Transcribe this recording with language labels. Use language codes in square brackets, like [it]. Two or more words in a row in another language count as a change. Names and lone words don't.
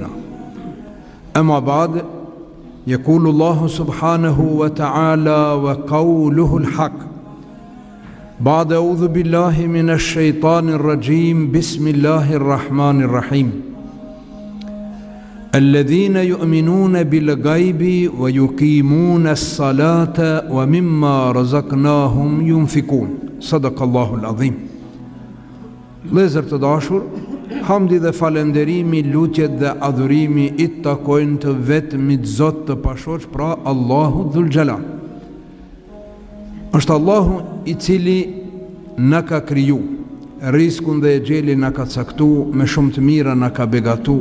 [ar] أما بعد، يقول الله سبحانه وتعالى وقوله الحق بعد أعوذ بالله من الشيطان الرجيم بسم الله الرحمن الرحيم الذين يؤمنون بالغيب ويقيمون الصلاة ومما رزقناهم ينفقون. صدق الله العظيم. [sq] Vëllezër të dashur, hamdi dhe falenderimi, lutjet dhe adhurimi i takojnë të vetmit Zot të pashoq, pra Allahu [ar] ذو الجلال. [sq] Është Allahu i cili na ka kriju, riskun dhe e gjeli na ka caktu, me shumë të mira na ka begatu.